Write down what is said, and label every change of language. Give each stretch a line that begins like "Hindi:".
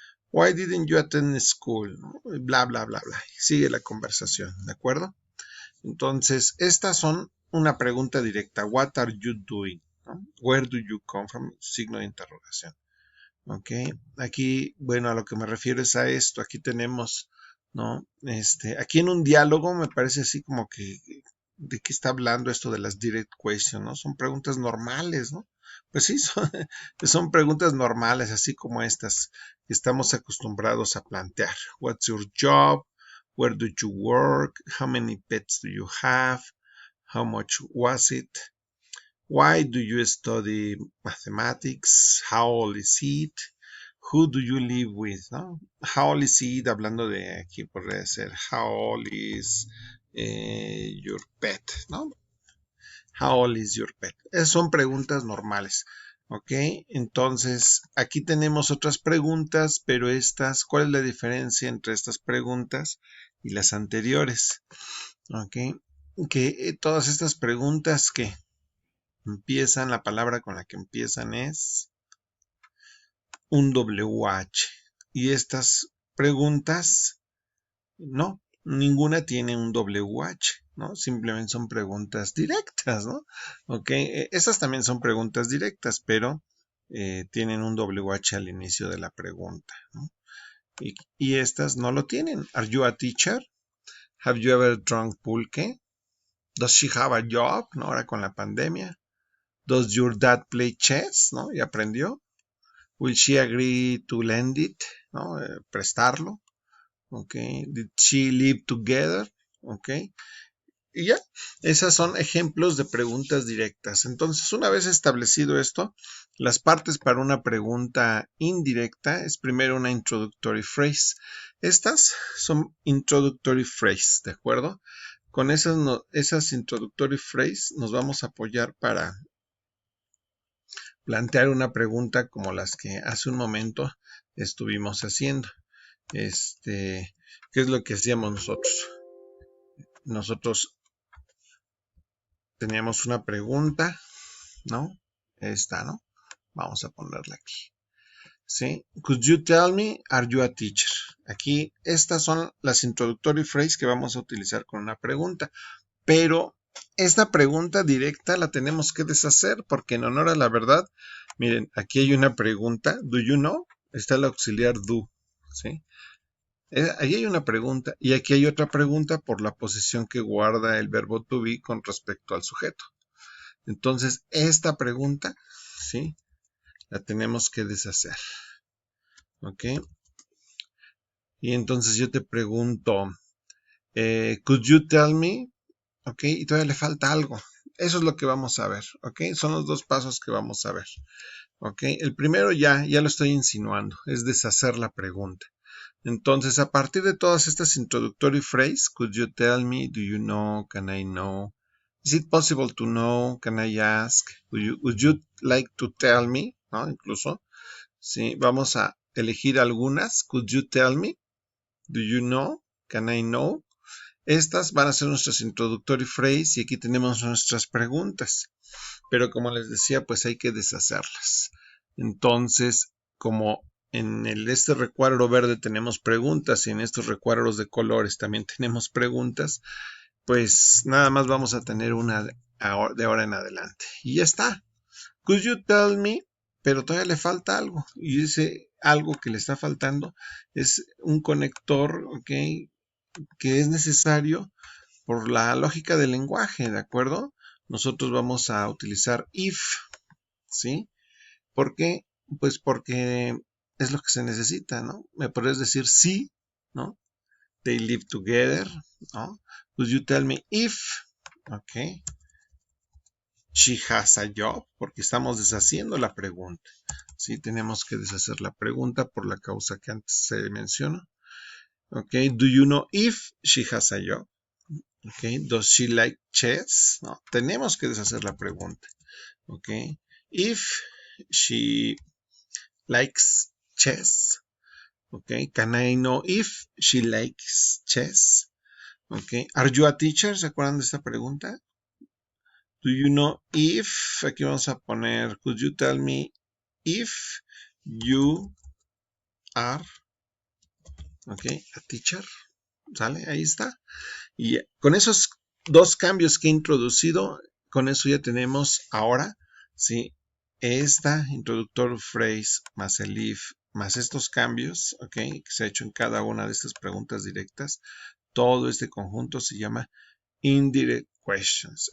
English: Why didn't you attend school? Bla, bla, bla, bla.
Spanish: Sigue la conversación, ¿de acuerdo? Entonces, estas son una pregunta directa.
English: What are you doing?
Spanish: ¿No?
English: Where do you come from?
Spanish: Signo de interrogación. Ok, aquí, bueno, a lo que me refiero es a esto. Aquí tenemos, ¿no? Aquí en un diálogo me parece así como que, ¿de qué está hablando esto de las direct questions, ¿no? Son preguntas normales, ¿no? Pues sí, son preguntas normales, así como estas que estamos acostumbrados a plantear.
English: What's your job? Where do you work? How many pets do you have? How much was it? Why do you study mathematics? How old is it? Who do you live with?
Spanish: ¿No?
English: How old is it?
Spanish: Hablando de aquí podría ser
English: how old is your pet,
Spanish: ¿no?
English: How old is your pet?
Spanish: Esas son preguntas normales.
English: ¿Ok?
Spanish: Entonces, aquí tenemos otras preguntas, pero estas, ¿cuál es la diferencia entre estas preguntas y las anteriores? ¿Ok? Que todas estas preguntas que empiezan, la palabra con la que empiezan es un WH. Y estas preguntas, no, ninguna tiene un WH, ¿no? Simplemente son preguntas directas, ¿no? Ok, esas también son preguntas directas, pero tienen un WH al inicio de la pregunta, ¿no? Y estas no lo tienen.
English: Are you a teacher? Have you ever drunk pulque? Does she have a job?
Spanish: ¿No? Ahora con la pandemia.
English: Does your dad play chess?
Spanish: ¿No? Y aprendió.
English: Will she agree to lend it?
Spanish: ¿No? Prestarlo.
English: ¿Ok? Did she live together? ¿Ok?
Spanish: Y ya, esas son ejemplos de preguntas directas. Entonces, una vez establecido esto, las partes para una pregunta indirecta es primero una introductory phrase. Estas son introductory phrase, ¿de acuerdo? Con esas introductory phrase nos vamos a apoyar para plantear una pregunta como las que hace un momento estuvimos haciendo. ¿Qué es lo que hacíamos nosotros? Nosotros teníamos una pregunta, ¿no? Esta, ¿no? Vamos a ponerla aquí. ¿Sí?
English: Could you tell me, are you a teacher?
Spanish: Aquí, estas son las introductory phrases que vamos a utilizar con una pregunta. Pero esta pregunta directa la tenemos que deshacer porque en honor a la verdad, miren, aquí hay una pregunta,
English: do you know?
Spanish: Está el auxiliar do, ¿sí? Ahí hay una pregunta y aquí hay otra pregunta por la posición que guarda el verbo to be con respecto al sujeto. Entonces, esta pregunta, ¿sí? La tenemos que deshacer. ¿Ok? Y entonces yo te pregunto,
English: could you tell me?
Spanish: ¿Ok? Y todavía le falta algo. Eso es lo que vamos a ver. ¿Ok? Son los dos pasos que vamos a ver. ¿Ok? El primero ya lo estoy insinuando, es deshacer la pregunta. Entonces, a partir de todas estas
English: introductory phrases, could you tell me, do you know, can I know, is it possible to know, can I ask, would you like to tell me,
Spanish: ¿no? Incluso, sí, vamos a elegir algunas,
English: could you tell me, do you know, can I know.
Spanish: Estas van a ser nuestras introductory phrases y aquí tenemos nuestras preguntas. Pero como les decía, pues hay que deshacerlas. Entonces, como en este recuadro verde tenemos preguntas y en estos recuadros de colores también tenemos preguntas, pues nada más vamos a tener una de ahora en adelante. Y ya está.
English: Could you tell me?
Spanish: Pero todavía le falta algo. Y ese algo que le está faltando es un conector, ¿ok? Que es necesario por la lógica del lenguaje, ¿de acuerdo? Nosotros vamos a utilizar if, ¿sí? ¿Por qué? Pues porque es lo que se necesita, ¿no? Me podrías decir sí, ¿no?
English: They live together,
Spanish: ¿no?
English: Could you tell me if ok. She has a job,
Spanish: porque estamos deshaciendo la pregunta. Sí, tenemos que deshacer la pregunta por la causa que antes se mencionó.
English: Ok, do you know if she has a job? Ok, does she like chess?
Spanish: No, tenemos que deshacer la pregunta.
English: Ok, if she likes chess. Ok, can I know if she likes chess? Ok, are you a teacher?
Spanish: ¿Se acuerdan de esta pregunta?
English: Do you know if?
Spanish: Aquí vamos a poner,
English: could you tell me if you are, ok, a teacher?
Spanish: ¿Sale? Ahí está. Y con esos dos cambios que he introducido, con eso ya tenemos ahora, ¿sí? Esta introductory phrase más el if más estos cambios, ¿ok? Que se ha hecho en cada una de estas preguntas directas. Todo este conjunto se llama indirect questions.